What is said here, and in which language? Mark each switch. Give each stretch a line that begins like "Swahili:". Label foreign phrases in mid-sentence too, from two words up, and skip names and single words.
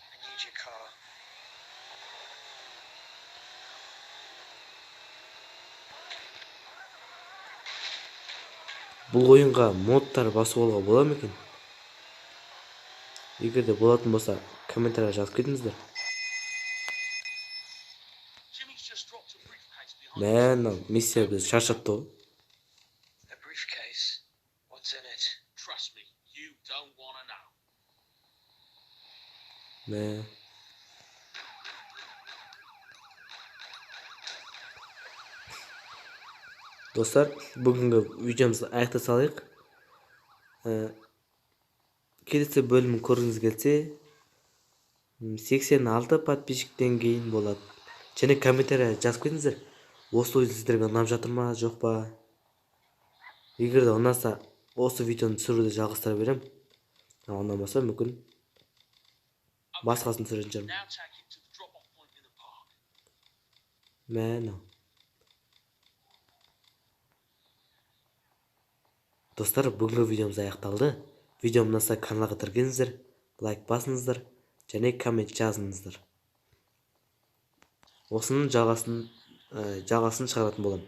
Kazakh: Бұл ойынға модтар басып алуға бола ма екен? Егер де болатын болса, комментария жазып кетіңіздер. Мә, миссия біз шаршатты ғой.
English: don't want to know.
Kazakh: Мә. Достар, бүгінгі видеомызды аяқтай салайық. Келесі бөлімін көргіңіз келсе, 86 подписчиктен кейін болады. Және комментария жазып кетіңіздер. Осы ой сіздерге ұнап жатыр ма, жоқ па? Егер де ұнаса, осы видеоны түсіруді жалғастыра берем. Ұнамаса, мүмкін басқасын түсіретін шығармын.
English: Now take him to the drop-off point in the park.
Kazakh: Мәні. Достар, бүгінгі видеомыз аяқталды. Видеом ұнаса каналға тіркеліңіздер, лайк басыңыздар, және коммент жазыңыздар. Осының жалғасын шығаратын болам.